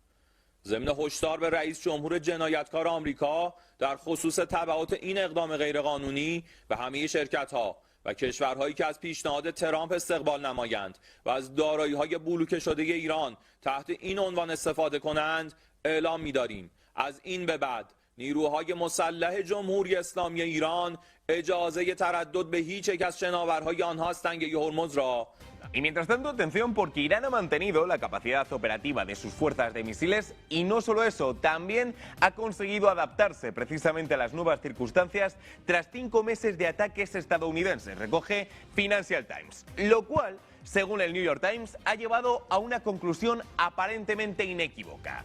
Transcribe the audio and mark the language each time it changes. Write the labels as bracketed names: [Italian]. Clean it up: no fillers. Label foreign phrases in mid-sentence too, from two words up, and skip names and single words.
[Persian] ضمن هشدار به رئیس جمهور جنایتکار آمریکا در خصوص تبعات این اقدام غیرقانونی به همه شرکت‌ها و کشورهایی که از پیشنهاد ترامپ استقبال نمایند و از دارایی‌های بلوکه شده ایران تحت این عنوان استفاده کنند اعلام می‌داریم از این به بعد نیروهای مسلح جمهوری اسلامی ایران اجازه تردد به هیچ یک از شناورهای آنها از تنگه هرمز را. [Spanish] Y mientras tanto, atención, porque Irán ha mantenido la capacidad operativa de sus fuerzas de misiles y no solo eso, también ha conseguido adaptarse precisamente a las nuevas circunstancias tras 5 meses de ataques estadounidenses, recoge Financial Times, lo cual, según el New York Times, ha llevado a una conclusión aparentemente inequívoca.